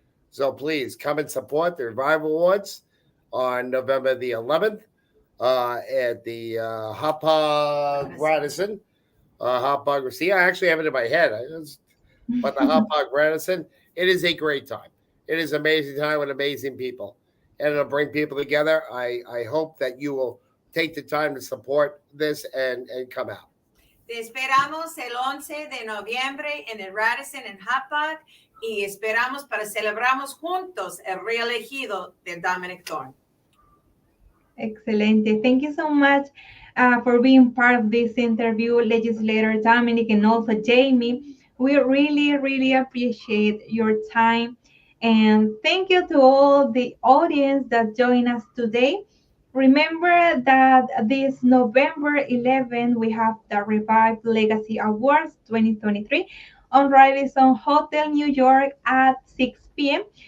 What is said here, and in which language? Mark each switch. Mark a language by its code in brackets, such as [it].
[en] So please come and support the Revive Awards on November the 11th at the Hauppauge Radisson. Hauppauge, see, I actually have it in my head. But the Hauppauge Radisson, it is a great time. It is an amazing time with amazing people. And it'll bring people together. I hope that you will take the time to support this and come out. [es] Te esperamos el 11 de noviembre en el Radisson en Hauppauge y esperamos para celebramos juntos el reelegido de Dominick Thorne. Excelente. [en] Thank you so much for being part of this interview, Legislator Dominick and also Jamie. We really, really appreciate your time. And thank you to all the audience that joined us today. Remember that this November 11th, we have the Revive Legacy Awards 2023 on Radisson Hotel, New York at 6 p.m.